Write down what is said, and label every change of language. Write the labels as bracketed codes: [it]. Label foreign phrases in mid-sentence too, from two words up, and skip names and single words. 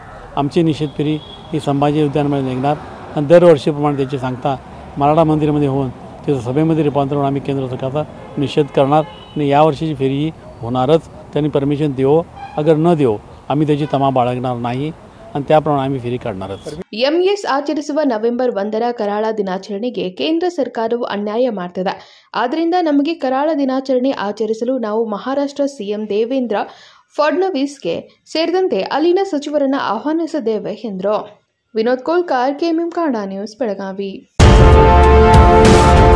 [mr] आमची निषेध फेरी ही संभाजी उद्यानामध्ये निघणार आणि दरवर्षीप्रमाणे त्याची सांगता मराठा मंदिरामध्ये होऊन त्याचं सभेमध्ये रूपांतर होऊन आम्ही केंद्र सरकारचा निषेध करणार आणि यावर्षीची फेरी ही होणारच. त्यांनी परमिशन [hi] देवो, अगर न देवो [mr] आम्ही त्याची तमा बाळगणार नाही आणि त्याप्रमाणे आम्ही फेरी काढणारच. [kn] ಎಂಇಎಸ್ ಆಚರಿಸುವ ನವೆಂಬರ್ 1ರ ಕರಾಳ ದಿನಾಚರಣೆಗೆ ಕೇಂದ್ರ ಸರ್ಕಾರವು ಅನ್ಯಾಯ ಮಾಡ್ತಿದೆ. ಆದ್ದರಿಂದ ನಮಗೆ ಕರಾಳ ದಿನಾಚರಣೆ ಆಚರಿಸಲು ನಾವು ಮಹಾರಾಷ್ಟ್ರ ಸಿಎಂ ದೇವೇಂದ್ರ ಫಡ್ನವೀಸ್ಗೆ ಸೇರಿದಂತೆ ಅಲ್ಲಿನ ಸಚಿವರನ್ನು ಆಹ್ವಾನಿಸಿದ್ದೇವೆ ಎಂದರು. ವಿನೋದ್ ಕೋಲ್ಕಾರ್, ಕೆಎಂಎಂ ಕನ್ನಡ ನ್ಯೂಸ್, ಬೆಳಗಾವಿ.